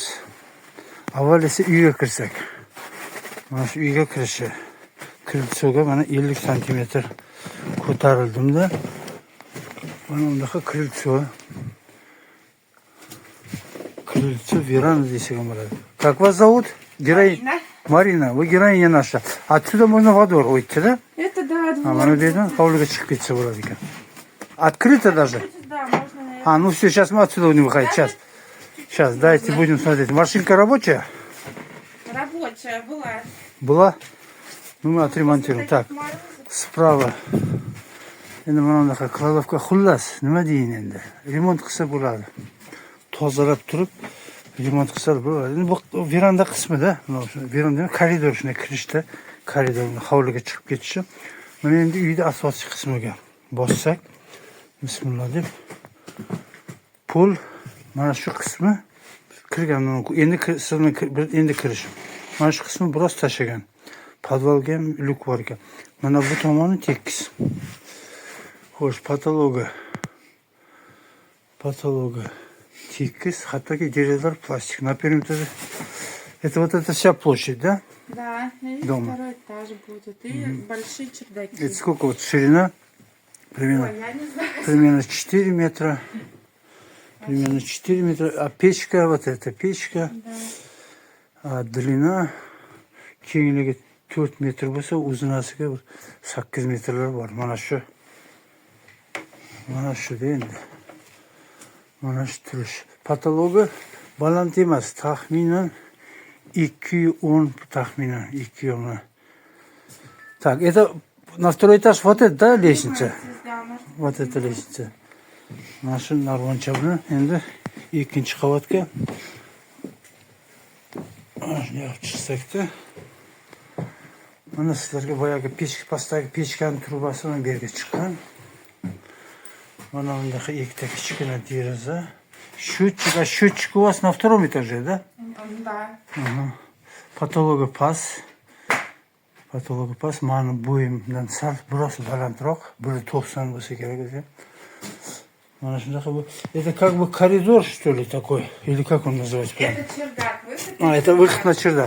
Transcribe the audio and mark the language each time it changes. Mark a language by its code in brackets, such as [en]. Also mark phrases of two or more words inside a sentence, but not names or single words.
[uz] Avval esa uyga kirsak. Mana shu uyga kirishi. Kriltsoga mana 50 cm ko'tarildim-da. Mana bundaqa kriltso веранда desak bo'ladi. [ru] Как вас зовут? Марина, вы героиня наша. Отсюда можно во двор выйти, да? Это да, двор. [uz] Mana bu yerdan hovliga chiqib ketsa bo'ladi ekan. [ru] Открыто даже? Да, можно, наверное. Ну все, сейчас мы отсюда будем выходить. Сейчас, дайте будем смотреть. Машинка рабочая? Рабочая была. Была? Ну мы отремонтируем. Так, справа. [uz] Endi mana bunaqa kladovka xullas, nima deyin endi? Remont qilsa bo'ladi. Tozalab turib remont qilsa bo'ladi. Endi bu veranda qismida, mana shu veranda koridor shunday kirishda, koridordan hovliga chiqib ketishi. Mana endi uyning asosiy qismiga bossak, bismillah deb pul mana shu qismi kirgan. Endi kirishim. Mana shu qismi biroz tashagan. Podvalga ham lyuk bor ekan. Mana bu tomoni tekis. Xo'sh, patologi tekis, hattoki derazalar plastik. [ru] На периметре это вот эта вся площадь, да? Да, и Дома. второй этаж будет. И большие чердаки. Это сколько вот ширина? Примерно, Ой, я не знаю. примерно 4 метра. Примерно 4 метра. А печка, вот эта печка, Да. а длина [uz] kengligi 4 metr bo'lsa, uzunasiga 8 metrlar bor. Mana shu endi. Mana shu turish. Patologi baland emas, taxminan 210, taxminan 210. [ru] Так, это на второй этаж вот это, да, лестница? Да, может, Вот эта лестница. [uz] Mana shu narvoncha bilan endi ikkinchi qavatga olib chiqsak-da. Mana sizlarga boyagi pastdagi pechkani trubasi bilan bu yerga chiqqan. Mana bundaqa ikkita kichkina deraza. [ru] Счетчик у вас на втором этаже, да? да. Ага. [uz] Patologi past. Mani bo'yimdan sal biroz balandroq, 1.90 bo'lsa kerak o'zi. Mana shunaqa bu. [ru] Это как бы коридор, что ли, такой? Или как он называется? Это чердак. Выход А, это выход на чердак.